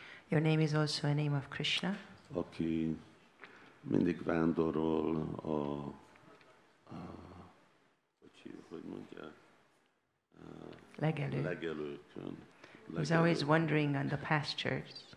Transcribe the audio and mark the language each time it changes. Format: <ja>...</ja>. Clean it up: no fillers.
<en>Your name is also a name of Krishna.</en> <hu>Aki mindig vándorol hogy mondják? Legelőkön.</hu> <en>He's always wandering on the pastures.</en>